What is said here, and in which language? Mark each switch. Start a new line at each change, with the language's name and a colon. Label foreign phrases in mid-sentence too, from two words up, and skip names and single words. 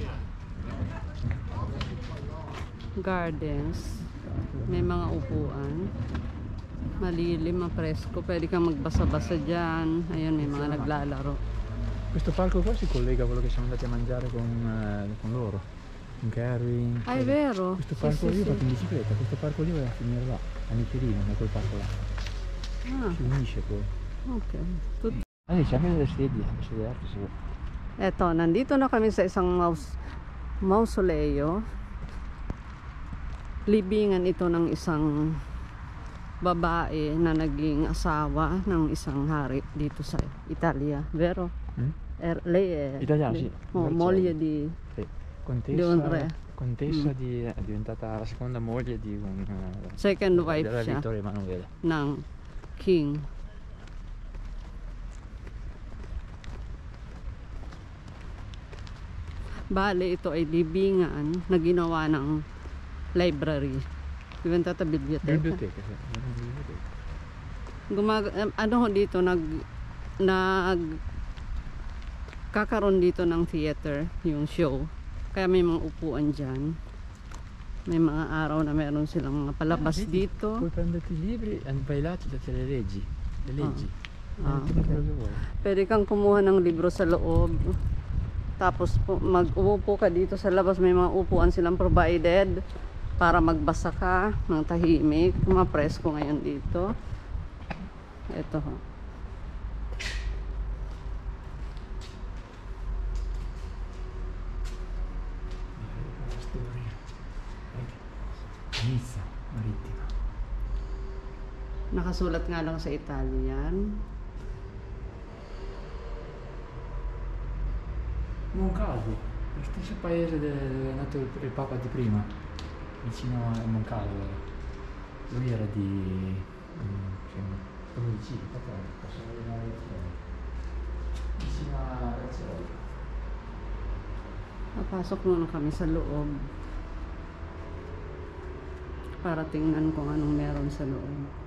Filipino: gardens, may mga upuan, malilim, presko, pwede kang magbasa-basa dyan. Ayun, may mga naglalaro.
Italian: Questo parco qua si collega a quello che siamo andati a mangiare con loro, con Kerwin. Ah, è vero? Questo parco lì va in bicicletta, questo parco lì va a finire là, a Michelino, da quel parco là. Si unisce poi. Ok. C'è anche delle sedie arte se vuoi.
Filipino: Eto, nandito na kami sa isang mausoleo. Libingan ito ng isang babae na naging asawa ng isang hari dito sa Italia.
Italian: Vero? Lei è italiana, sì. Moglie di contessa è diventata la seconda moglie di un
English: second wife
Italian: della
Filipino: siya Vittorio Emanuele ng king. Bale, ito ay libingan na ginawa ng library.
Italian: Diventata biblioteca. Biblioteca, sì.
Filipino: Ano ho dito kakaroon dito ng theater, yung show. Kaya may mga upuan dyan. May mga araw na meron silang mga palabas dito.
Italian: Puoi prenderti i libri e vai là ti date le leggi. Le leggi.
Filipino: Pwede kang kumuha ng libro sa loob. Tapos mag-uupo ka dito sa labas. May mga upuan silang provided para magbasa ka ng tahimik. Mapresko ngayon dito. Ito ho. Nizza Marittima. Nakasulat nga lang sa Italian.
Italian: Moncalvo, lo stesso paese dove è nato il Papa di prima, vicino a Moncalvo. Lui era di... come dici? Posso vedere vicino a Razzoli.
Filipino: Napasok muna kami sa loob para tingnan kung anong meron sa loob.